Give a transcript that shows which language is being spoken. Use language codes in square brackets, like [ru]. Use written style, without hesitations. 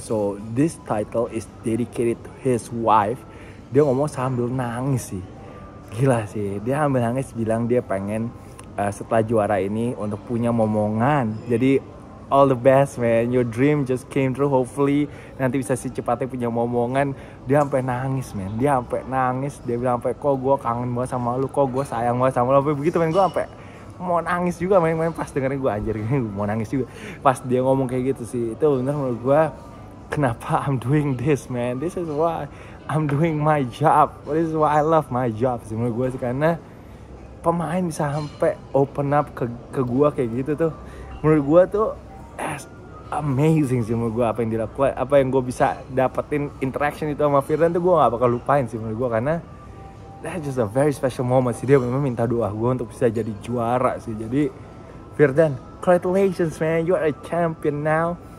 [en] So this title is dedicated to his wife." [id] Dia ngomong sambil nangis sih. Gila sih, dia sambil nangis bilang dia pengen setelah juara ini untuk punya momongan. [en] Jadi all the best, man. Your dream just came true. [id] Hopefully nanti bisa secepatnya punya momongan. Dia sampai nangis, man. Dia sampai nangis. Dia bilang sampai, "Kok gue kangen banget sama lu. Kok gue sayang banget sama lu." Sampai begitu, man. Gue sampai mau nangis juga, main pas dengerin. Gue anjir, mau nangis juga pas dia ngomong kayak gitu sih. Itu bener menurut gue kenapa [en] I'm doing this, man. This is why I'm doing my job. This is why I love my job [id] sih menurut gue sih. Karena pemain bisa sampai open up ke gue kayak gitu tuh, menurut gue tuh amazing sih menurut gue. Apa yang dilakukan, apa yang gue bisa dapetin interaction itu sama Firdan tuh gue gak bakal lupain sih menurut gue. [en] Karena that's just a very special moment sih. [id] Dia memang minta doa gue untuk bisa jadi juara sih. [en] Jadi Firdan, congratulations man, you are a champion now.